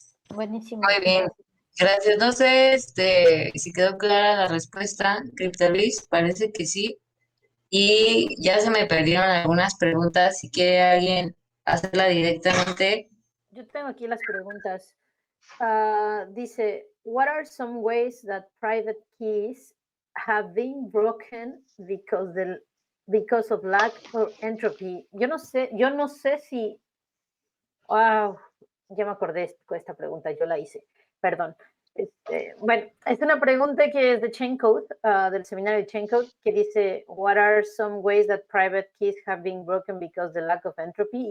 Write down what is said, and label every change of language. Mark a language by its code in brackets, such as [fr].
[es] Buenísimo. Muy bien, gracias. No sé si quedó clara la respuesta, CryptoLuis, parece que sí. Y ya se me perdieron algunas preguntas. Si quiere alguien hacerla directamente. Yo tengo aquí las preguntas. [en] Dice, what are some ways that private keys have been broken because of lack of entropy? [es] Yo no sé si, wow, ya me acordé con esta pregunta, yo la hice, perdón. Bueno, es una pregunta que es de Chain Code, del seminario de Chain Code, que dice, [en] what are some ways that private keys have been broken because of the lack of entropy?